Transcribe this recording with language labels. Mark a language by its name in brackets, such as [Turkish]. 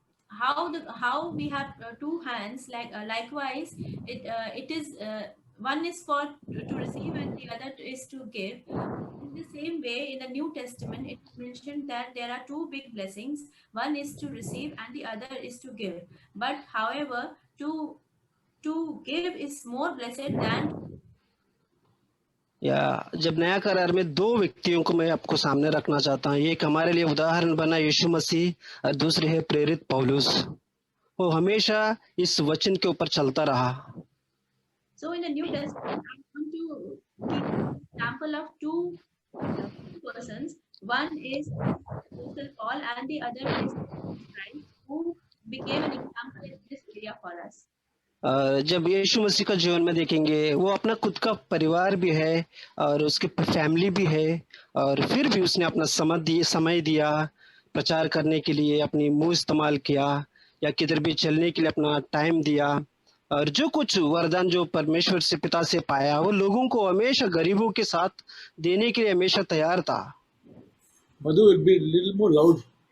[English] How we have two hands, likewise it is one is for to receive and the other is to give. In the same way, in the New Testament, it is mentioned that there are two big blessings. One is to receive and the other is to give. But however, to give is more blessed than. [Hindi] या जब नया करार में दो व्यक्तियों को मैं आपको सामने रखना चाहता हूँ, एक हमारे लिए उदाहरण बना यीशु मसीह और दूसरे है प्रेरित पौलुस। वो हमेशा इस वचन के ऊपर चलता रहा। [English] So in the New Testament, I want to give an example of two persons. One is Apostle Paul and the other is Christ, who became an example in this area for us. [Hindi] जब यीशु मसीह का जीवन में देखेंगे, वो अपना खुद का परिवार भी है और उसके फैमिली भी है, और फिर भी उसने अपना समय दिया प्रचार करने के लिए, अपनी मुंह इस्तेमाल किया या किधर भी चलने के लिए अपना टाइम दिया, और जो कुछ वरदान जो परमेश्वर से पिता से पाया वो लोगों को हमेशा गरीबों के साथ देने के लिए हमेशा तैयार था। [English] Madhu will be a little more loud.